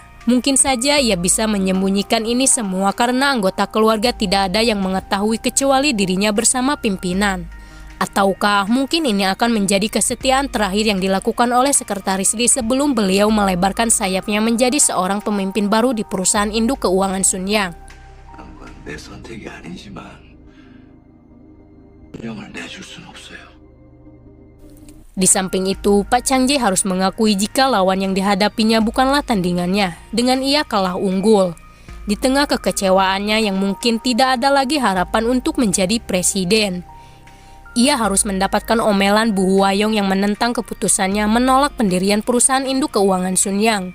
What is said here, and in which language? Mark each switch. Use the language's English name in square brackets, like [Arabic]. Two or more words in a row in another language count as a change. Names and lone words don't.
[Indonesian] Mungkin saja ia bisa menyembunyikan ini semua karena anggota keluarga tidak ada yang mengetahui kecuali dirinya bersama pimpinan. Ataukah mungkin ini akan menjadi kesetiaan terakhir yang dilakukan oleh Sekretaris Lee sebelum beliau melebarkan sayapnya menjadi seorang pemimpin baru di perusahaan induk keuangan Sunyang. [Korean] 그건 내 선택이 아니지만 운영을 내줄 순 없어요. [Indonesian] Di samping itu, Pak Changjae harus mengakui jika lawan yang dihadapinya bukanlah tandingannya, dengan ia kalah unggul. Di tengah kekecewaannya yang mungkin tidak ada lagi harapan untuk menjadi presiden, ia harus mendapatkan omelan Bu Huayong yang menentang keputusannya menolak pendirian perusahaan induk keuangan Sunyang.